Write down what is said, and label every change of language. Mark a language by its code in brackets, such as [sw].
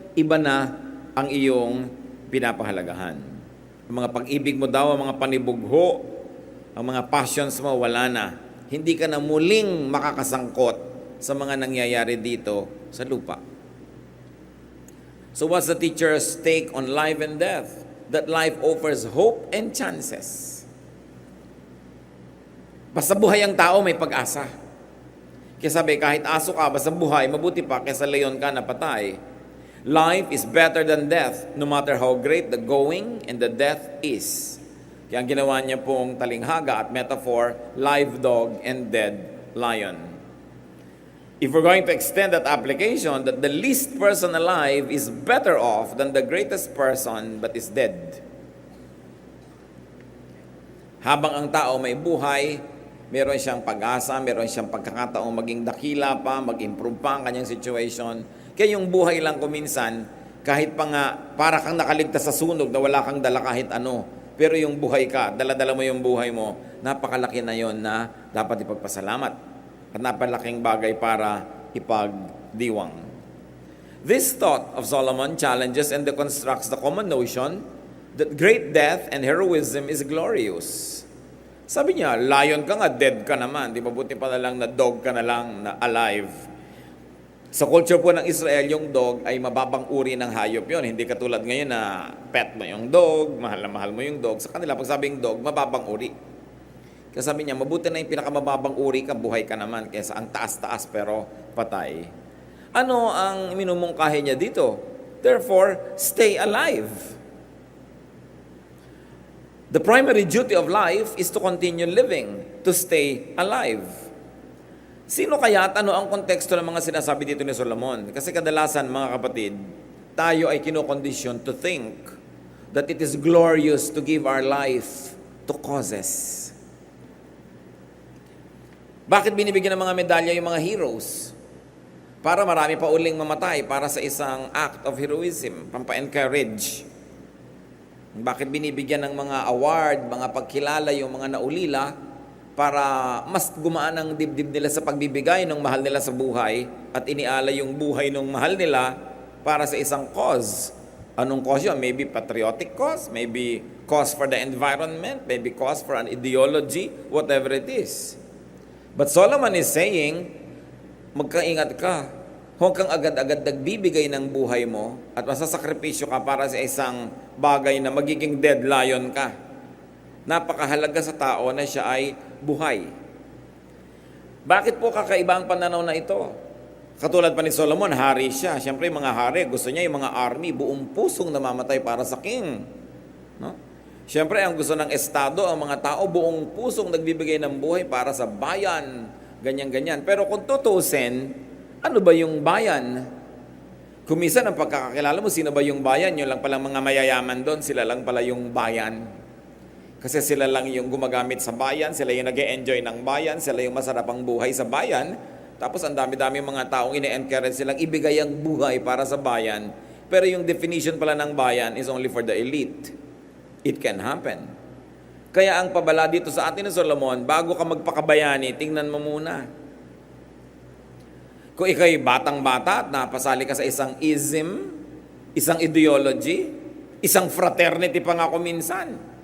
[tl] Iba na ang iyong pinapahalagahan. Ang mga pag-ibig mo daw, ang mga panibugho, ang mga passions mo, wala na. Hindi ka na muling makakasangkot sa mga nangyayari dito sa lupa. [en] So what's the teacher's take on life and death? That life offers hope and chances. [tl] Basta buhay ang tao, may pag-asa. Kaya sabi, kahit aso ka, basta buhay, mabuti pa kaysa leon ka na patay. [en] Life is better than death, no matter how great the going and the death is. [tl] Kaya ang ginawa niya pong talinghaga at metaphor, [en] live dog and dead lion. If we're going to extend that application, that the least person alive is better off than the greatest person but is dead. [tl] Habang ang tao may buhay, meron siyang pag-asa, meron siyang pagkakataong maging dakila pa, mag-improve pa ang kanyang situation. Kaya yung buhay lang kuminsan, kahit pa nga para kang nakaligtas sa sunog na wala kang dala kahit ano, pero yung buhay ka, dala-dala mo yung buhay mo, napakalaki na yon na dapat ipagpasalamat. At napalaking bagay para ipagdiwang. [en] This thought of Solomon challenges and deconstructs the common notion that great death and heroism is glorious. [tl] Sabi niya, lion ka nga, dead ka naman. Di ba buti pa na lang na dog ka na lang na alive. Sa culture po ng Israel, yung dog ay mababang uri ng hayop yon. Hindi katulad ngayon na pet mo yung dog, mahal na mahal mo yung dog. Sa kanila, pag sabing dog, mababang uri. Kaya sabi niya, mabuti na yung pinakamababang uri ka, buhay ka naman, kaysa ang taas-taas pero patay. Ano ang minumungkahi niya dito? [en] Therefore, stay alive. The primary duty of life is to continue living, to stay alive. [tl] Sino kaya at ano ang konteksto ng mga sinasabi dito ni Solomon? Kasi kadalasan, mga kapatid, tayo ay kinokondisyon [en] to think that it is glorious to give our life to causes. [tl] Bakit binibigyan ng mga medalya yung mga heroes? Para marami pa uling mamatay para sa isang [en] act of heroism, [tl] pampa-encourage. Bakit binibigyan ng mga award, mga pagkilala yung mga naulila para mas gumaan ang dibdib nila sa pagbibigay ng mahal nila sa buhay at iniala yung buhay ng mahal nila para sa isang cause. Anong cause yun? [en] Maybe patriotic cause, maybe cause for the environment, maybe cause for an ideology, whatever it is. But Solomon is saying, [tl] magkaingat ka. Huwag kang agad-agad nagbibigay ng buhay mo at masasakripisyo ka para sa isang bagay na magiging dead lion ka. Napakahalaga sa tao na siya ay buhay. Bakit po kakaiba ang pananaw na ito? Katulad pa ni Solomon, hari siya. Siyempre, mga hari, gusto niya yung mga army, buong pusong namamatay para sa king. No? Siyempre, ang gusto ng estado, ang mga tao, buong pusong nagbibigay ng buhay para sa bayan. Ganyan-ganyan. Pero kung tutusin, ano ba yung bayan? Kung minsan ang pagkakakilala mo, sino ba yung bayan? Yun lang palang mga mayayaman doon, sila lang pala yung bayan. Kasi sila lang yung gumagamit sa bayan, sila yung nag-e-enjoy ng bayan, sila yung masarap ang buhay sa bayan. Tapos ang dami-dami mga taong ine-encourage silang ibigay ang buhay para sa bayan. Pero yung definition pala ng bayan [en] is only for the elite. It can happen. [tl] Kaya ang pabala dito sa atin ni Solomon, bago ka magpakabayani, tingnan mo muna. Kung ikaw'y batang-bata at napasali ka sa isang ism, isang ideology, isang fraternity pa nga minsan.